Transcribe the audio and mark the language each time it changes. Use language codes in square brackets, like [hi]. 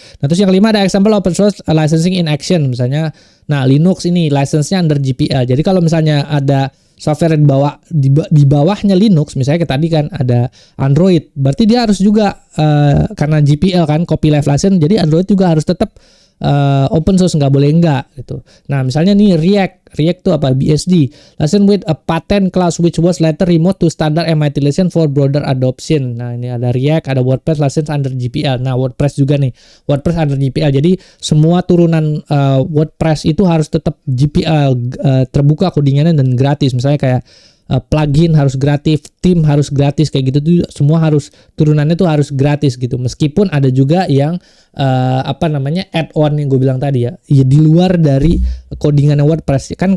[id] Nah, terus yang kelima ada [en] example open source licensing in action. [id] Misalnya, nah Linux ini license-nya under GPL. Jadi kalau misalnya ada software di bawahnya Linux, misalnya kayak tadi kan ada Android, berarti dia harus juga karena GPL kan copyleft license, jadi Android juga harus tetap open source, nggak boleh enggak gitu. Nah misalnya nih React tuh apa, [en] BSD license with a patent clause which was later removed to standard MIT license for broader adoption. [id] Nah ini ada React, ada WordPress license under GPL. Nah WordPress juga nih, WordPress under GPL. Jadi semua turunan WordPress itu harus tetap GPL, terbuka codingannya dan gratis. Misalnya kayak plugin harus gratis, theme harus gratis, kayak gitu tuh semua harus turunannya tuh harus gratis gitu. Meskipun ada juga yang add-on yang gue bilang tadi ya di luar dari codingannya WordPress kan.